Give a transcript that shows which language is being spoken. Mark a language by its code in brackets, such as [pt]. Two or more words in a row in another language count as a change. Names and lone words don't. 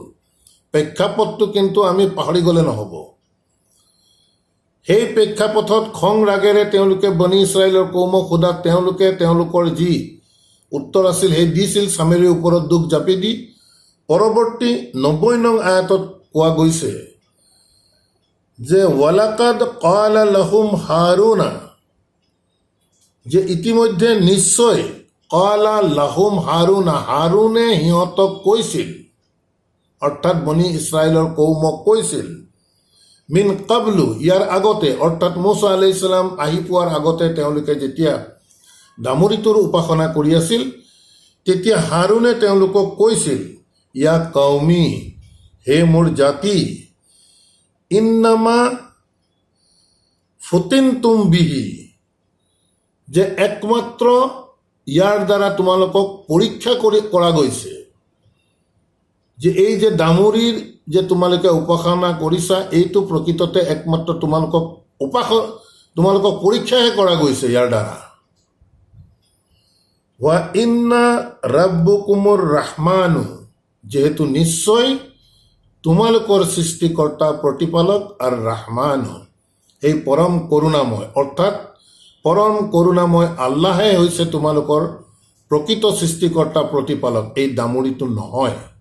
[as] প্ৰেক্ষাপটটো কিন্তু আমি পাহৰি গ'লে নহ'ব। সেই প্ৰেক্ষাপটত খং ৰাগেৰে তেওঁলোকে বনি ইছৰাইলৰ কৌমক সোধাত তেওঁলোকে তেওঁলোকৰ যি উত্তৰ আছিল সেই দিছিল চামেৰীৰ ওপৰত দুখ জাপি দি। পৰৱৰ্তী 90 নং আয়াতত কোৱা গৈছে যে [ar] ولقد قال لهم هارون, [as] যে ইতিমধ্যে নিশ্চয় [ar] قال لهم هارون, [as] হাৰুনে সিহঁতক কৈছিল, অৰ্থাৎ বনি ইছৰাইলৰ কৌমক কৈছিল, [ar] من قبل, [as] ইয়াৰ আগতে, অৰ্থাৎ মুছা [ar] عليه السلام [as] আহি পোৱাৰ আগতে তেওঁলোকে যেতিয়া ডামুৰিটোৰ উপাসনা কৰি আছিল, তেতিয়া হাৰুনে তেওঁলোকক কৈছিল, [ar] يا قومي, [as] হে মোৰ জাতি, [ar] ইন্নামা فتنتم به, [as] যে একমাত্ৰ ইয়াৰ দ্বাৰা তোমালোকক পৰীক্ষা কৰা গৈছে, যে এই যে ডামুৰিৰ যে তোমালোকে উপাসনা কৰিছা, এইটো প্ৰকৃততে একমাত্ৰ তোমালোকক পৰীক্ষাহে কৰা গৈছে ইয়াৰ দ্বাৰা। [ar] وإن ربكم الرحمن, [as] যিহেতু নিশ্চয় তোমালোকৰ সৃষ্টিকৰ্তা প্ৰতিপালক আৰু ৰাহমানু, এই পৰম কৰোণাময়, অৰ্থাৎ পৰম কৰোণাময় আল্লাহে হৈছে তোমালোকৰ প্ৰকৃত সৃষ্টিকৰ্তা প্ৰতিপালক, এই ডামুৰিটো নহয়।